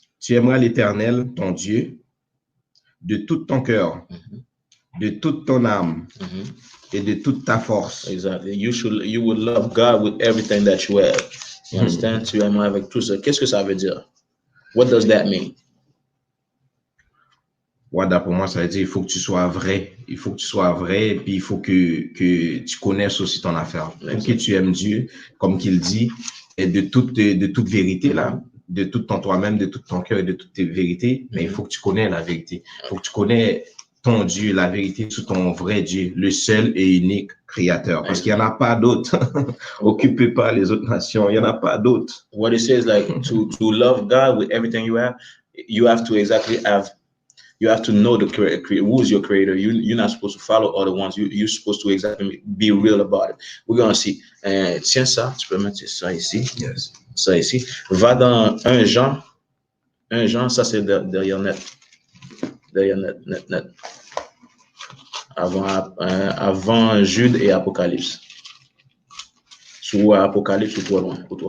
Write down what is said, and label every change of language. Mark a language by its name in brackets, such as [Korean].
[French] Tu aimeras l'Éternel, ton Dieu, de tout ton cœur, de toute ton âme et de toute ta force. [English] Exactly. You will love God with everything that you have. You understand? [French] Tu aimeras avec tout ça. Qu'est-ce que ça veut dire? [English] What does that mean? [French] Voilà, pour moi, ça veut dire il faut que tu sois vrai. Il faut que tu sois vrai et puis il faut que tu connaisses aussi ton affaire. Il faut que tu aimes Dieu, comme qu'il dit, et de toute vérité, là, de tout ton toi-même, de tout ton cœur et de toutes tes vérités. Mais il faut que tu connais la vérité. Il faut que tu connais ton Dieu, la vérité sur ton vrai Dieu, le seul et unique créateur. Parce qu'il n'y en a pas d'autre. Occupez pas les autres nations. Il n'y en a pas d'autres. [English] What it says, like, to love God with everything you have to exactly have. You have to know the creator, who is your creator. You're not supposed to follow other ones. You're supposed to exactly be real about it. We're going to see. [French] Tiens ça, tu peux mettre ça ici. [English] Yes. [French] Ça ici. Va dans 1 Jean. 1 Jean, ça c'est derrière net. Derrière net. Avant Jude et Apocalypse. Sur Apocalypse ou trop loin.